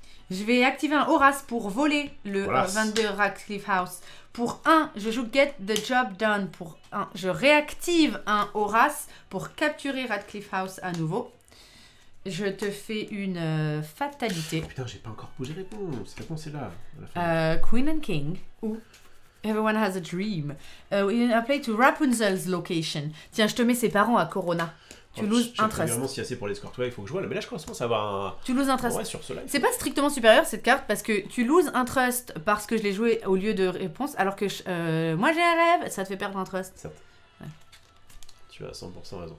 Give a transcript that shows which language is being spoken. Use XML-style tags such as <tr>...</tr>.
<fr>Je vais activer un Horace pour voler le Horace. 22 Radcliffe House. Pour 1, je joue Get the Job Done. Pour 1, je réactive un Horace pour capturer Radcliffe House à nouveau. Je te fais une fatalité. Oh, putain, j'ai pas encore posé réponse. Réponse est là. À la fin.</fr> <en>Queen and King ou Everyone has a Dream. Apply to Rapunzel's location.</en> <fr>Tiens, je te mets ses parents à Corona. Tu loses un trust. Vraiment, si assez pour les scores, il faut que je vois. Mais là, je commence à avoir un. Tu loses un trust. Ouais, sur ce live. C'est pas strictement supérieur cette carte parce que tu loses un trust parce que je l'ai joué au lieu de réponse alors que moi j'ai un rêve, ça te fait perdre un trust. Certes. Ouais. Tu as 100% raison.</fr>